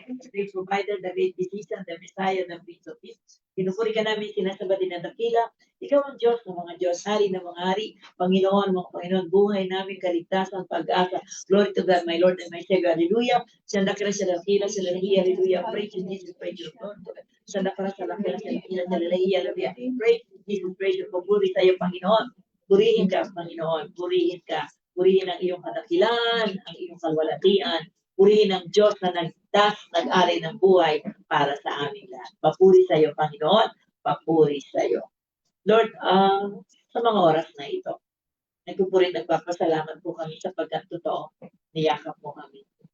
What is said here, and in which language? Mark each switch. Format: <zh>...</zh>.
<en>Great provider, the great physician, the Messiah, the Prince of Peace.</en> <tl>Pinupuri ka namin, sinasamba din ang dakila. Ikaw ang Diyos ng mga Diyos, Hari ng mga Hari, Panginoon, mga Panginoon, buhay namin, kaligtasan, pag-asa.</tl> <en>Glory to God, my Lord and my Savior. Hallelujah.</en> <tl>Sandakra sa dakila, sa lalahi,</tl> <en>hallelujah. Praise you, Jesus, praise you, Lord.</en> <tl>Sandakra sa dakila, sa dakila, sa lalahi,</tl> <en>hallelujah. Praise you, Jesus, praise you.</en> <tl>Pupuri tayo, Panginoon. Purihin ka, Panginoon. Purihin ka. Purihin ang iyong kadakilan, ang iyong kalwalatian. Purihin ang Diyos na nag-ari ng buhay para sa amin lahat. Papuri sa iyo, Panginoon. Papuri sa iyo. Lord, sa mga oras na ito, nagpupuri, nagpapasalamat po kami sapagkat totoo, niyakap mo kami.</tl>